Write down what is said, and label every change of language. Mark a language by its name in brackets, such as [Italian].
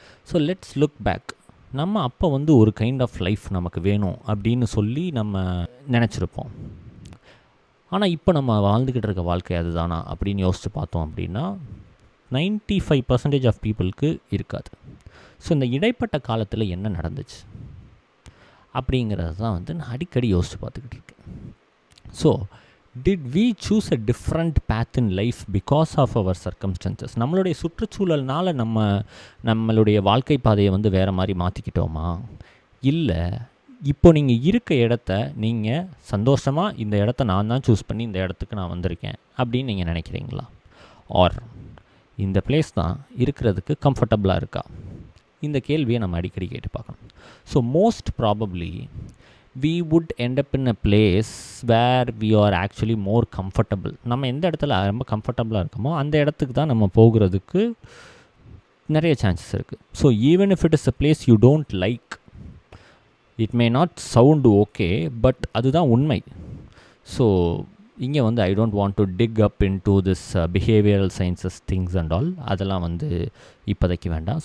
[English] So let's look back. [Tamil] நம்ம அப்போ ஒரு கைண்ட் ஆஃப் லைஃப் நமக்கு வேணும் அப்படின்னு சொல்லி நம்ம நினச்சிருப்போம். ஆனால் இப்போ நம்ம வாழ்ந்துக்கிட்டு இருக்க வாழ்க்கை அதுதானா அப்படின்னு யோசித்து பார்த்தோம் அப்படின்னா 95% ஆஃப் பீப்புளுக்கு இருக்காது. ஸோ இந்த இடைப்பட்ட காலத்தில் என்ன நடந்துச்சு அப்படிங்கிறது தான் நான் அடிக்கடி யோசித்து பார்த்துக்கிட்டு இருக்கேன். [English] So did we choose a different path in life because of our circumstances? [Tamil] நம்மளுடைய சுற்றுச்சூழல்னால் நம்மளுடைய வாழ்க்கை பாதையை வேறு மாதிரி மாற்றிக்கிட்டோமா? இல்லை இப்போ நீங்கள் இருக்க இடத்த நீங்கள் சந்தோஷமாக இந்த இடத்த நான் தான் சூஸ் பண்ணி இந்த இடத்துக்கு நான் வந்திருக்கேன் அப்படின்னு நீங்கள் நினைக்கிறீங்களா? ஆர் இந்த பிளேஸ் தான் இருக்கிறதுக்கு கம்ஃபர்டபுளாக இருக்கா? இந்த கேள்வியை நம்ம அடிக்கடி கேட்டு பார்க்கணும். [English] So most probably we would end up in a place where we are actually more comfortable. [Tamil] நம்ம எந்த இடத்துல ரொம்ப கம்ஃபர்டபுளாக இருக்கோமோ அந்த இடத்துக்கு தான் நம்ம போகிறதுக்கு நிறைய சான்சஸ் இருக்குது. [English] so even if it is a place you don't like, it may not sound okay, but [Tamil] அதுதான் உண்மை. [English] so இங்கே I don't want to dig up in to this behavioural sciences things and all, [Tamil] அதெல்லாம் இப்போதைக்கு வேண்டாம்.